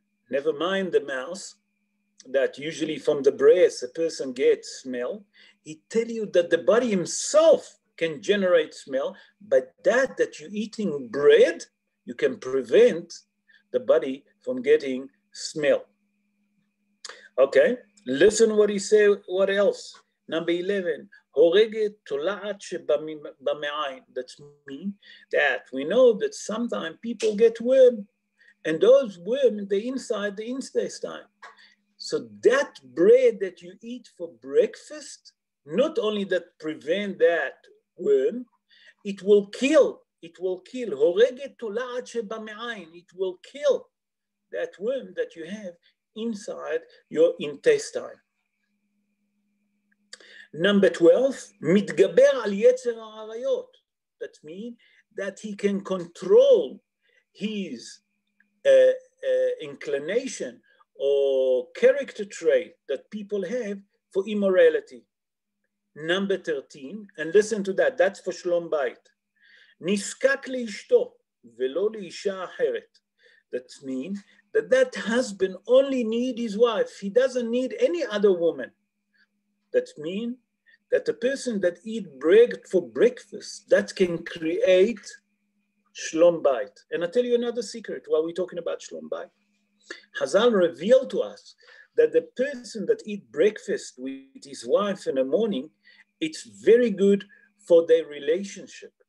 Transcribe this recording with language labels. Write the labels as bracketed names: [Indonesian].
[English] Never mind the mouse, that usually from the breast a person gets smell. He tell you that the body himself can generate smell, but that you're eating bread, you can prevent the body from getting smell. Okay, listen what he said, what else? Number 11, [Hebrew] הורגת תולעת שבמעיים. [English] That means that we know that sometimes people get worm, and those worms, they're inside the intestine. So that bread that you eat for breakfast, not only that prevent that worm, it will kill. [Hebrew] הורגת תולעת שבמעיים. [English] It will kill that worm that you have inside your intestine. Number 12, [Hebrew] מתגבר על יצר העריות. [English] That means that he can control his inclination or character trait that people have for immorality. Number 13, and listen to that, that's for שלום בית. [Hebrew] נזקק לאשתו ולא לאישה אחרת. [English] That means that husband only needs his wife. He doesn't need any other woman. That means that the person that eat bread for breakfast, that can create shlom bait. And I'll tell you another secret while we're talking about shlom bait. Hazal revealed to us that the person that eat breakfast with his wife in the morning, it's very good for their relationship.